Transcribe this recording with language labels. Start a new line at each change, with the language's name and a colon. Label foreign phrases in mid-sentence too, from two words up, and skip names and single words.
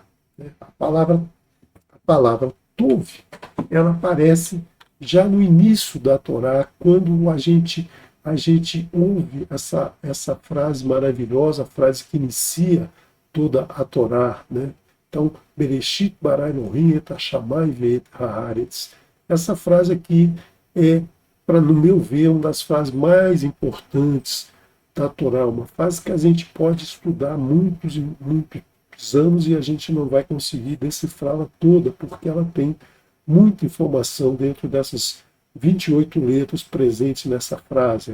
Portuguese: Né? A palavra Tov, ela aparece já no início da Torá, quando a gente ouve essa frase maravilhosa, a frase que inicia toda a Torá, né? Então,
Hebrew: בראשית ברא אלהים את השמים ואת הארץ.
Portuguese: Essa frase aqui é, no meu ver, uma das frases mais importantes da Torá, uma frase que a gente pode estudar muitos e muitos anos e a gente não vai conseguir decifrá-la toda, porque ela tem muita informação dentro dessas 28 letras presentes nessa frase.